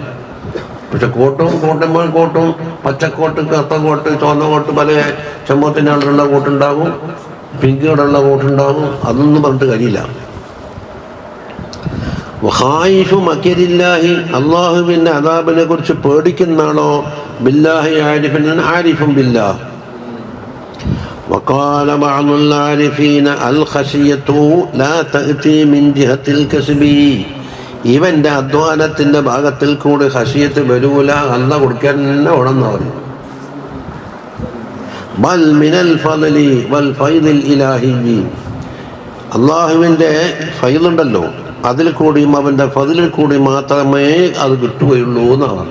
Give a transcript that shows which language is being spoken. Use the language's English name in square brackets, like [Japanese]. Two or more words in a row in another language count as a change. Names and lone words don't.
[Malayalam] പക്ഷെ കോട്ടും പച്ചക്കോട്ട്, കറുത്ത കോട്ട്, ചുവന്ന കോട്ട്, പല ചെമ്പത്തിൻ്റെ കളറുള്ള കോട്ടുണ്ടാകും, പിങ്ക് കളറുള്ള കോട്ടുണ്ടാകും. അതൊന്നും പറഞ്ഞിട്ട് കാര്യമില്ല. [Arabic] خائف مكر الله, [Malayalam] അള്ളാഹുവിൻ്റെ അദാബിനെ കുറിച്ച് പേടിക്കുന്നതാണോ? [Arabic] بالله عارفا، عارف بالله. وقال بعض العارفين الخشية لا تأتي من جهة الكسب, [Malayalam] ഇവന്റെ അധ്വാനത്തിന്റെ ഭാഗത്തിൽ കൂടി ഖശിയത്ത് വരൂല, അല്ല കൊടുക്കാൻ തന്നെ ഉടന്ന് പറയും. [Arabic] بل من الفضل والفيض الإلهي, [Malayalam] അള്ളാഹുവിന്റെ ഫൈദുണ്ടല്ലോ, അതിൽ കൂടിയും അവന്റെ ഫളിൽ കൂടി മാത്രമേ അത് കിട്ടുകയുള്ളൂ എന്നാണ്.